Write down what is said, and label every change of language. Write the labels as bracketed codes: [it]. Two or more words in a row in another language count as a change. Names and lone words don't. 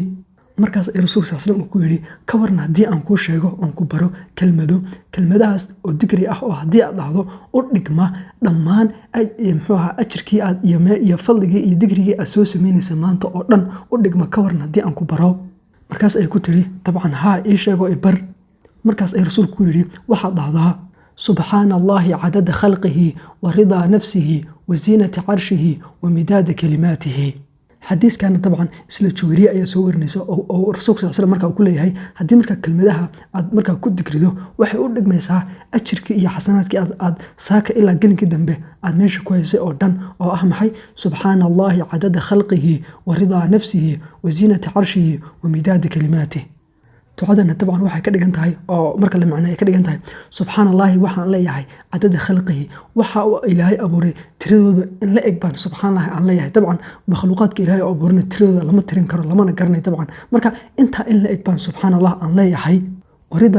[so] markaas ay rasuulka [ar] صلى الله عليه وسلم [so] ku yiri ka warna haddii aan kuu sheego oon ku baro kelmadahaas oo dikri ah oo haddii aad dhahdo u dhigma dhammaan ajirkii aad iyo fadligii iyo dikrigii aad soo sameynaysa maanta oo dhan u dhigma ka warna haddii aan ku baro. markaas ay ku tiri dabcan haa ii sheego ay bar. markaas ay rasuulku ku yiri waxaad dhahdaa [ar] سبحان الله عدد خلقه و رضا نفسه و زنة عرشه و مداد كلماته. حديث كان طبعا [so] isla Juwayriya ayaa soo warinaysa oo rasuulka [ar] صلى الله عليه وسلم [so] marka uu ku leeyahay hadii marka kelmadaha aad marka ku digrido waxay u dhigmaysaa ajirka iyo xasanaadkii aad saaka ilaa gelinka dambe aad meesha ku haysay oo dhan oo ah maxay [ar] سبحان الله عدد خلقه و رضا نفسه و زنة عرشه و مداد كلماته [so] ducadana طبعا waxay ka dhigan tahay oo marka la macnaa ay ka dhigan tahay subhanallahi waxaan leeyahay [ar] عدد خلقه [so] waxa uu ilaahay abuuray tiradooda in la eg baan subhanallahi aan leeyahay طبعا makhluuqaadka ilaahay abuuray tiradooda lama tirin karo lama garanay طبعا marka inta in la eg baan subhanallah aan leeyahay warida